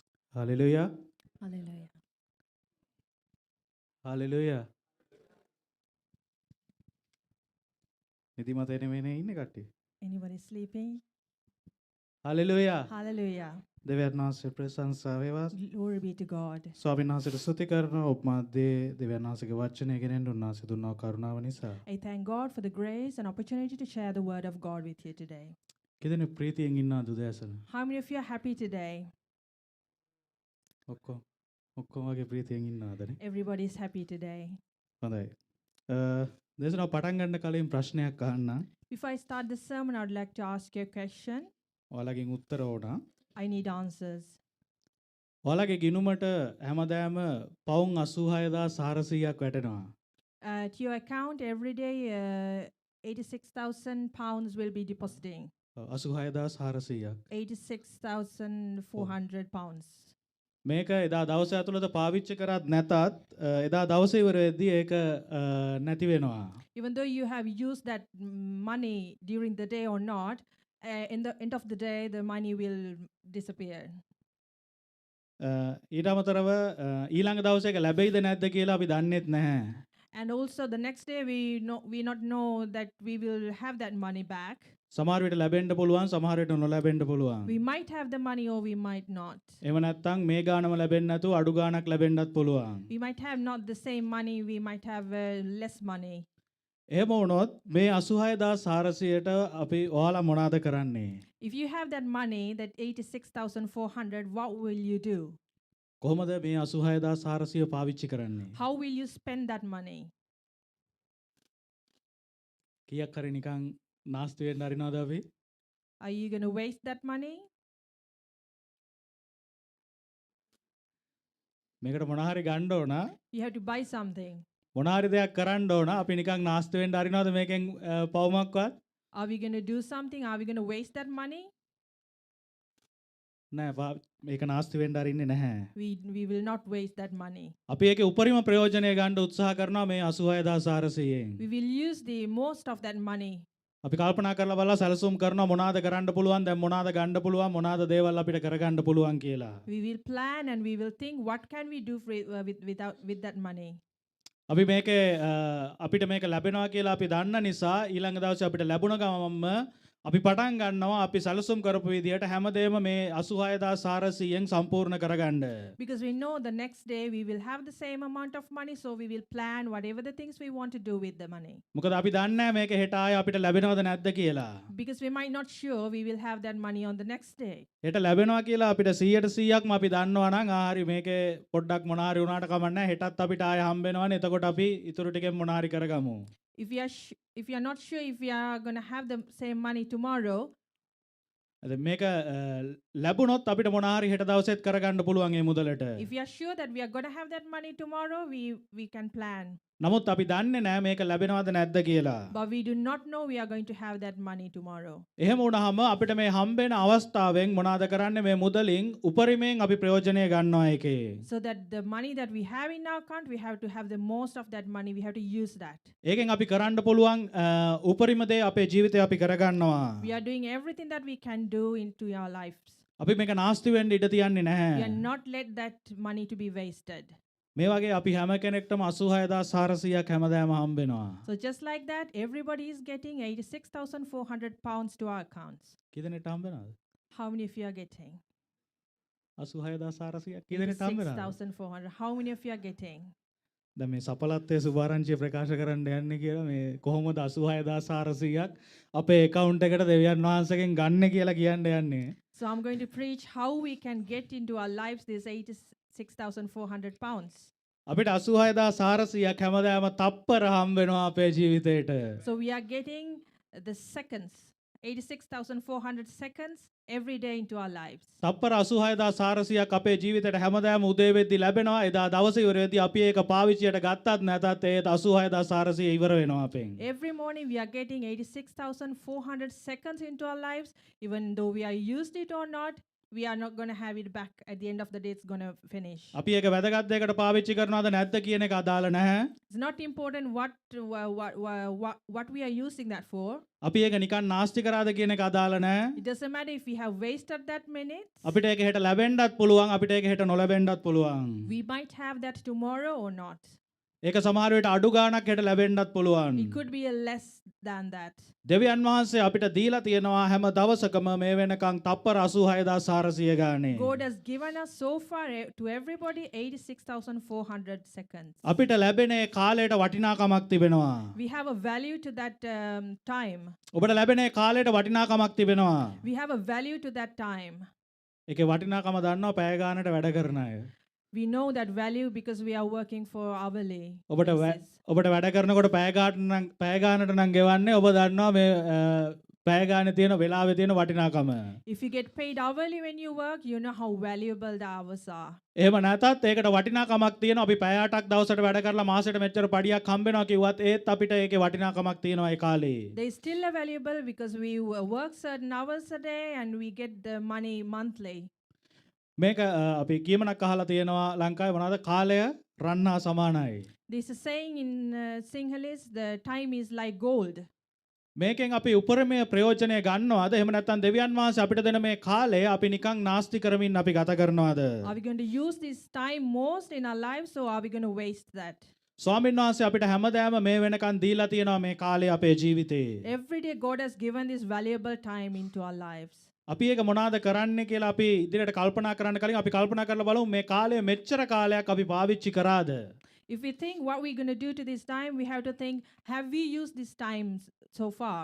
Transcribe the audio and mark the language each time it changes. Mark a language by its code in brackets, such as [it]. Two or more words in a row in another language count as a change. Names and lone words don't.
[en] Hallelujah. Hallelujah. [si] Hallelujah. නිදිමත එනෙමෙනේ ඉන්නේ කට්ටිය. [en] Anybody sleeping? Hallelujah. Hallelujah. [si] දෙවියන් වහන්සේ ප්‍රශංසා වේවා. [en] Glory be to God. [si] ස්වාමීන් වහන්සේට ස්තුති කරනවා ඔබ මැද්දේ දෙවියන් වහන්සේගේ වචනය ගෙනෙන්න උන්වහන්සේ දුන්නා කරුණාව නිසා. [en] I thank God for the grace and opportunity to share the word of God with you today. [si] කිදෙනෙක් ප්‍රීතියෙන් ඉන්නවද උදෑසන? [en] How many of you are happy today? [si] ඔක්කොම වගේ ප්‍රීතියෙන් ඉන්නවදනේ? [en] Everybody is happy today. [si] හොඳයි. දේශනාව පටන් ගන්න කලින් ප්‍රශ්නයක් අහන්න. [en] Before I start the sermon, I would like to ask you a question. [si] ඔයාලගෙන් උත්තර ඕන. [en] I need answers. [si] ඔයාලගේ ගිණුමට හැමදාම පවුම් 86400ක් වැටෙනවා. [en] To your account, every day, 86,000 pounds will be depositing. [si] 86400ක්. [en] 86,400 pounds. [si] මේක එදා දවස ඇතුළත පාවිච්චි කරත් නැතත් එදා දවසේ ඉවර වෙද්දී ඒක නැති වෙනවා. [en] Even though you have used that money during the day or not, in the end of the day, the money will disappear. [si] ඊට අමතරව ඊළඟ දවසේ ඒක ලැබෙයිද නැද්ද කියලා අපි දන්නෙත් නැහැ. [en] And also the next day, we not know that we will have that money back. [si] සමහර විට ලැබෙන්න පුළුවන් සමහර විට නොලැබෙන්න පුළුවන්. [en] We might have the money or we might not. [si] එහෙම නැත්නම් මේ ගානම ලැබෙන්නේ නැතුව අඩු ගාණක් ලැබෙන්නත් පුළුවන්. [en] We might have not the same money, we might have less money. [si] එහෙම වුණොත් මේ 86400ට අපි ඔයාලා මොනවද කරන්නේ? [en] If you have that money, that 86,400, what will you do? [si] කොහොමද මේ 86400 පාවිච්චි කරන්නේ? [en] How will you spend that money? [si] කීයක් හරි නිකන් නාස්ති වෙන්න හරිනවද අපි? [en] Are you going to waste that money? [si] මේකට මොන හරි ගන්න ඕන. [en] You have to buy something. [si] මොන හරි දෙයක් කරන්න ඕන. අපි නිකන් නාස්ති වෙන්න හරිනවද මේකෙන් පවුමක්වත්? [en] Are we going to do something? Are we going to waste that money? [si] නෑ මේක නාස්ති වෙන්න හරින්නේ නැහැ. [en] We will not waste that money. [si] අපි ඒකේ උපරිම ප්‍රයෝජනය ගන්න උත්සාහ කරනවා මේ 86400න්. [en] We will use the most of that money. [si] අපි කල්පනා කරලා බලලා සැලසුම් කරනවා මොනවාද කරන්න පුළුවන් දැන් මොනවාද ගන්න පුළුවන් මොනවාද දේවල් අපිට කරගන්න පුළුවන් කියලා. [en] We will plan and we will think what can we do with that money. [si] අපි මේකේ අපිට මේක ලැබෙනවා කියලා අපි දන්න නිසා ඊළඟ දවසේ අපිට ලැබුණ ගමන්ම අපි පටන් ගන්නවා අපි සැලසුම් කරපු විදියට හැමදේම මේ 86400න් සම්පූර්ණ කරගන්න. [en] Because we know the next day we will have the same amount of money, so we will plan whatever the things we want to do with the money. [si] මොකද අපි දන්නේ නැහැ මේක හෙට ආයෙ අපිට ලැබෙනවද නැද්ද කියලා. [en] Because we might not sure we will have that money on the next day. [si] හෙට ලැබෙනවා කියලා අපිට 100%ක්ම අපි දන්නවා නම් හරි මේකේ පොඩ්ඩක් මොන හරි වුණාට කමක් නැහැ හෙටත් අපිට ආයෙ හම්බ වෙනවනේ එතකොට අපි ඊටු ටිකෙන් මොන හරි කරගමු. [en] If you are not sure if we are going to have the same money tomorrow, [si] මේක ලැබුණොත් අපිට මොන හරි හෙට දවසෙත් කරගන්න පුළුවන් ඒ මුදලට. [en] if we are sure that we are going to have that money tomorrow, we can plan. [si] නමුත් අපි දන්නේ නැහැ මේක ලැබෙනවද නැද්ද කියලා. [en] But we do not know we are going to have that money tomorrow. [si] එහෙම වුණාම අපිට මේ හම්බෙන අවස්ථාවෙන් මොනවාද කරන්නේ මේ මුදලින් උපරිමයෙන් අපි ප්‍රයෝජනය ගන්නවා ඒකේ. [en] So that the money that we have in our account, we have to have the most of that money. We have to use that. [si] ඒකෙන් අපි කරන්න පුළුවන් උපරිම දේ අපේ ජීවිතේ අපි කරගන්නවා. [en] We are doing everything that we can do into our lives. [si] අපි මේක නාස්ති වෙන්න ඉඩ තියන්නේ [en] We [si] නැහැ. [en] are not let that money to be wasted. [si] මේ වගේ අපි හැම කෙනෙක්ටම 86400ක් හැමදාම හම්බෙනවා. [en] So just like that, everybody is getting 86,400 pounds to our accounts. [si] කී දෙනෙක්ට හම්බෙනවද? [en] How many of you are getting? [si] 86400ක් කී දෙනෙක්ට හම්බෙනවද? [en] 86,400. How many of you are getting? [si] දැන් මේ සපලත්වයේ සුභාරංචිය ප්‍රකාශ කරන්න යන්නේ කියලා මේ කොහොමද 86400ක් අපේ account එකට දෙවියන් වහන්සේගෙන් ගන්න කියලා කියන්න යන්නේ. [en] So I'm going to preach how we can get into our lives this 86,400 pounds. [si] අපිට 86400ක් හැමදාම තප්පර හම්බ වෙනවා අපේ ජීවිතේට. [en] So we are getting the seconds, 86,400 seconds every day into our lives. [si] තප්පර 86400ක් අපේ ජීවිතේට හැමදාම උදේ වෙද්දි ලැබෙනවා. එදා දවසේ ඉවර වෙද්දි අපි ඒක පාවිච්චියට ගත්තත් නැතත් ඒ 86400 ඉවර වෙනවා අපෙන්. [en] Every morning we are getting 86,400 seconds into our lives. Even though we are used it or not, we are not going to have it back at the end of the day. It's going to finish. [si] අපි ඒක වැදගත් දෙයකට පාවිච්චි කරනවද නැද්ද කියන එක අදාළ නැහැ. [en] It's not important what we are using that for. [si] අපි ඒක නිකන් නාස්ති කරාද කියන එක අදාළ නැහැ. [en] It doesn't matter if we have wasted that minute. [si] අපිට ඒක හෙට ලැබෙන්නත් පුළුවන් අපිට ඒක හෙට නොලැබෙන්නත් පුළුවන්. [en] We might have that tomorrow or not. [si] ඒක සමහර වෙලට අඩු ගාණක් හෙට ලැබෙන්නත් පුළුවන්. [en] It could be a less than that. [si] දෙවියන් වහන්සේ අපිට දීලා තියෙනවා හැම දවසකම මේ වෙනකන් තප්පර 86400 ගානේ. [en] God has given us so far to everybody 86,400 seconds. [si] අපිට ලැබෙන ඒ කාලයට වටිනාකමක් තිබෙනවා. [en] We have a value to that time. [si] ඔබට ලැබෙන ඒ කාලයට වටිනාකමක් තිබෙනවා. [en] We have a value to that time. [si] ඒකේ වටිනාකම දන්නවා පැය ගානට වැඩ කරන අය. [en] We know that value because we are working for hourly. [si] ඔබට [en] basis. [si] ඔබට වැඩ කරනකොට පැය ගානට නම් ගෙවන්නේ ඔබ දන්නවා මේ පැය ගානේ තියෙන වෙලාවේ තියෙන වටිනාකම. [en] If you get paid hourly when you work, you know how valuable the hours are. [si] එහෙම නැතත් ඒකට වටිනාකමක් තියෙනවා. අපි පැය 8ක් දවසට වැඩ කරලා මාසෙට මෙච්චර පඩියක් හම්බෙනවා කිව්වත් ඒත් අපිට ඒකේ වටිනාකමක් තියෙනවා ඒ කාලේ. [en] They still are valuable because we work certain hours a day and we get the money monthly. [si] මේක අපි කියමනක් අහලා තියෙනවා ලංකාවේ මොනවද කාලය රන්නා සමානයි. [en] There's a saying in Sinhalese, the time is like gold. [si] මේකෙන් අපි උපරිමය ප්‍රයෝජනය ගන්නවද? එහෙම නැත්නම් දෙවියන් වහන්සේ අපිට දෙන මේ කාලය අපි නිකන් නාස්ති කරමින් අපි ගත කරනවද? [en] Are we going to use this time most in our lives or are we going to waste that? [si] ස්වාමීන් වහන්සේ අපිට හැමදාම මේ වෙනකන් දීලා තියෙනවා මේ කාලය අපේ ජීවිතේ. [en] Every day God has given this valuable time into our lives. [si] අපි ඒක මොනවාද කරන්නේ කියලා අපි ඉදිරියට කල්පනා කරන්න කලින් අපි කල්පනා කරලා බලමු මේ කාලය මෙච්චර කාලයක් අපි පාවිච්චි කරාද? [en] If we think what we're going to do to this time, we have to think, have we used this time so far?